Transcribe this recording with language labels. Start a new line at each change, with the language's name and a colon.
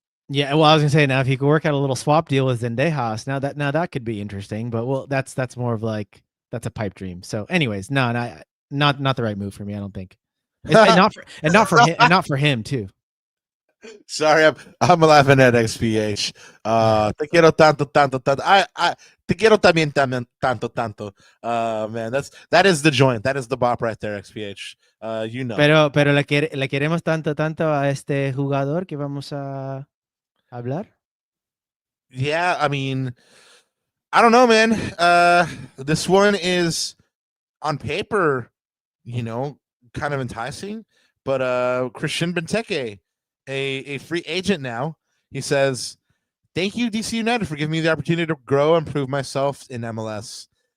English: Yeah, well, I was gonna say, now if you could work out a little swap deal with Zendejas, now that could be interesting. But well, that's more of like, that's a pipe dream. So, anyways, not the right move for me, I don't think. And not for him too. Sorry, I'm laughing at XPH.
Spanish: Te quiero tanto. Te quiero también tanto.
English: Man, that is the joint. That is the bop right there, XPH.
Spanish: Pero le queremos tanto a este jugador que vamos a hablar.
English: Yeah, I mean, I don't know, man. This one is on paper, kind of enticing, but Christian Benteke, a free agent now, he says, "Thank you, DC United, for giving me the opportunity to grow and prove myself in MLS.